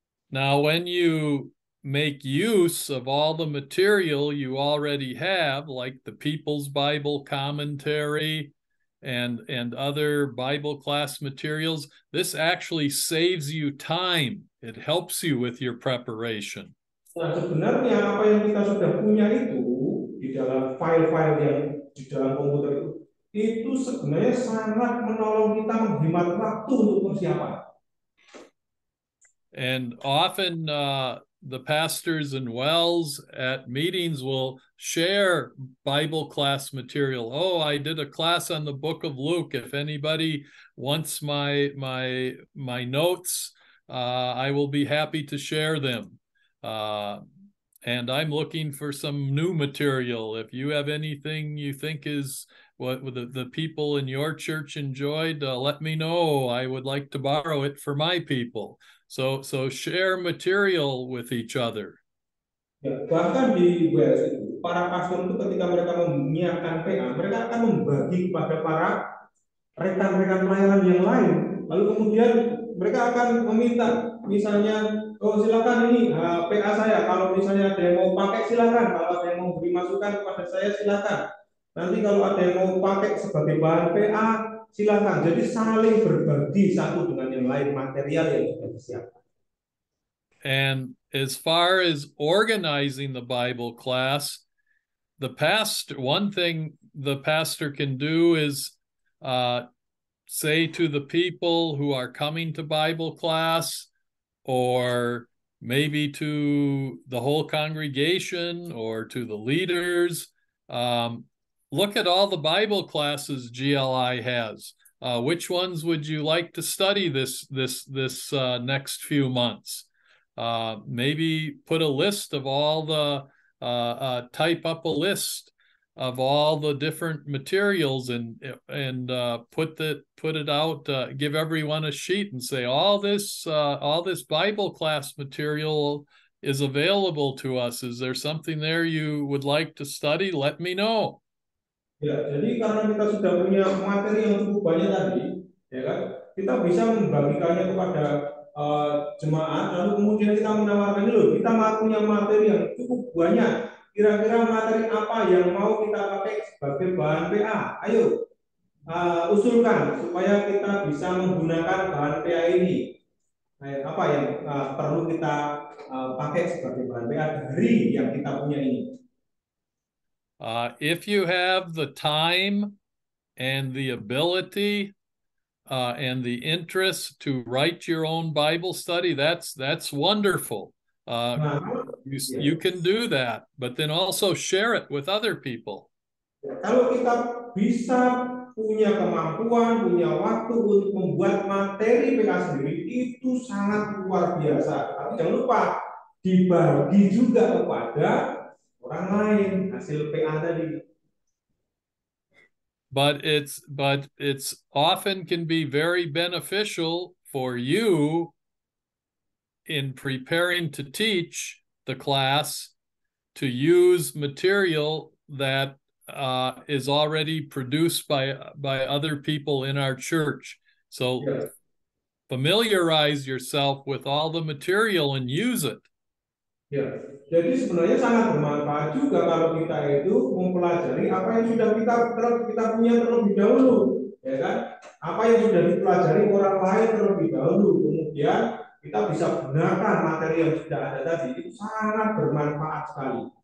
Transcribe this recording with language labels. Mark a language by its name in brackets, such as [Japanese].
[English] Now, when you make use of all the material you already have, like the People's Bible Commentary and other Bible class materials, this actually saves you time. It helps you with your preparation. [Indonesian] Nah, sebenarnya apa yang kita sudah punya itu di dalam file-file yang di dalam komputer itu sebenarnya sangat menolong kita menghemat waktu untuk persiapan. [English] And often the pastors and wells at meetings will share Bible class material. Oh, I did a class on the book of Luke. If anybody wants my notes, I will be happy to share them. And I'm looking for some new material. If you have anything you think is what the people in your church enjoyed, let me know. I would like to borrow it for my people. So share material with each other. [Indonesian] Ya, bahkan di WS itu, para pastor itu ketika mereka menyiapkan PA, mereka akan membagi kepada para rekan-rekan pelayanan yang lain. Lalu kemudian mereka akan meminta, misalnya, oh silakan ini PA saya. Kalau misalnya ada yang mau pakai silakan. Kalau ada yang mau beri masukan kepada saya silakan. Nanti kalau ada yang mau pakai sebagai bahan PA silakan. Jadi saling berbagi satu dengan yang lain material yang sudah disiapkan. [English] And as far as organizing the Bible class, one thing the pastor can do is say to the people who are coming to Bible class, or maybe to the whole congregation or to the leaders, look at all the Bible classes GLI has. Which ones would you like to study this next few months? Maybe put a list of all the type up a list of all the different materials and put it out. Give everyone a sheet and say all this Bible class material is available to us. Is there something there you would like to study? Let me know. [Indonesian] Ya, jadi karena kita sudah punya materi yang cukup banyak tadi, ya kan, kita bisa membagikannya kepada jemaat, lalu kemudian kita menawarkan loh, kita punya materi yang cukup banyak. Kira-kira materi apa yang mau kita pakai sebagai bahan PA? Ayo usulkan supaya kita bisa menggunakan bahan PA ini. Apa yang perlu kita pakai sebagai bahan PA dari yang kita punya ini? [English] If you have the time and the ability and the interest to write your own Bible study, that's wonderful. You can do that, but then also share it with other people. [Indonesian] Kalau kita bisa punya kemampuan, punya waktu untuk membuat materi PA sendiri, itu sangat luar biasa. Tapi jangan lupa dibagi juga kepada orang lain hasil PA tadi. [English] But it's often can be very beneficial for you in preparing to teach the class to use material that is already produced by other people in our church. So yes. Familiarize yourself with all the material and use it. [Indonesian] Ya, jadi sebenarnya sangat bermanfaat juga kalau kita itu mempelajari apa yang sudah kita punya terlebih dahulu, ya kan? Apa yang sudah dipelajari orang lain terlebih dahulu, kemudian kita bisa gunakan materi yang sudah ada tadi, itu sangat bermanfaat sekali.